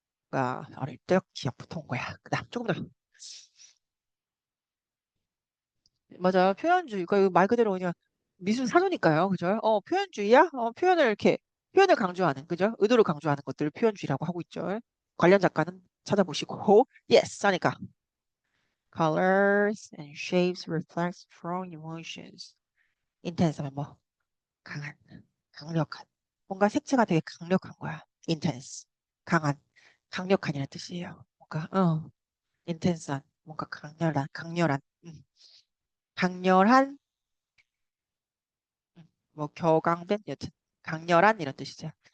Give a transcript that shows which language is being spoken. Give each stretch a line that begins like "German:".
Korean: 가 어릴 때 기억부터 온 거야. 그다음 조금 더. 맞아. 표현주의. 그 말 그대로 그냥 미술 사조니까요. 그죠? 표현주의야? 표현을 강조하는, 그죠? 의도를 강조하는 것들을 표현주의라고 하고 있죠. 관련 작가는 찾아보시고. Yes. 하니까.
English: Colors and shapes reflect strong emotions.
Korean: intense 하면 뭐? 강한, 강력한. 뭔가 색채가 되게 강력한 거야.
English: intense.
Korean: 강한, 강력한이라는 뜻이에요. intense한, 뭔가 강렬한, 강렬한, 뭐 격앙된, 여튼 강렬한 이런 뜻이죠.